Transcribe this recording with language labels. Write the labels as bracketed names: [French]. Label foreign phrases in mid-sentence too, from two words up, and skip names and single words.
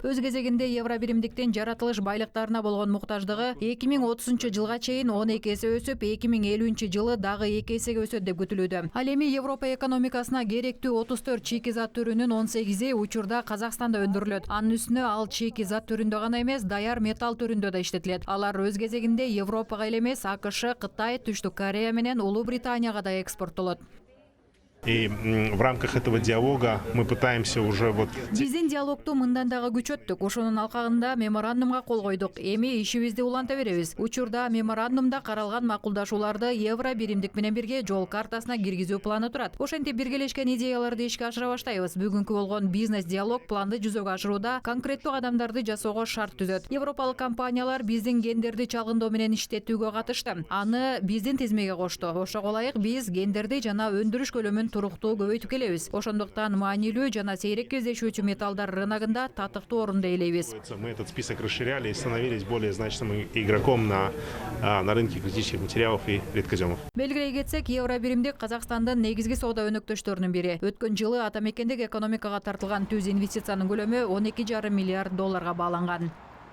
[Kyrgyz] Өз кезегинде евро биримдиктин жаратылыш байлыктарына болгон муктаждыгы 2030 жылга чейин 12 эсе өсүп, 2050 жылы дагы 2 эсеге өсөт деп күтүлүүдө. Ал эми Европа экономикасына керектүү 34 чекизат түрүнүн 18 учурда Казакстанда өндүрүлөт. Анын үстүнө ал чекизат түрүндө гана эмес, даяр металл түрүндө да иштетилет. Алар өз кезегинде Европага эле эмес, АКШ, Кытай, Түштүк Корея менен Улуу Британияга да экспорттолот. [Russian] И в рамках этого диалога мы пытаемся уже [Kyrgyz] Биздин диалогту мындан дагы күчөттүк. Ошонун алкагында меморандумга кол койдук. Эми ишибизди уланта беребиз. Учурда меморандумда каралган макулдашууларды евро биримдик менен бирге жол картасына киргизүү планы турат. Ошентип биргелешкен идеяларды ишке ашыра баштайбыз. Бүгүнкү болгон бизнес диалог планды жүзөгө ашырууда конкреттүү кадамдарды жасоого шарт түзөт. Европалык компаниялар биздин гендерди чалгындоо менен иштетүүгө катышты. Аны биздин тизмеге кошту. Ошого ылайык биз гендерди жана өндүрүш көлөмүн туруктуу көбөйтүп келебиз. Ошондуктан маанилүү жана сейрек кездешүүчү металлдар рыногунда татыктуу орунду ээлейбиз. [Russian] Мы этот список расширяли и становились более значимым игроком на рынке критических материалов и редкоземов. [Kyrgyz] Белгилей кетсек, евро биримдик Казакстандын негизги соода өнөктөштөрүнүн бири. Өткөн жылы ата мекендик экономикага тартылган түз инвестициянын көлөмү 12,5 миллиард долларга бааланган.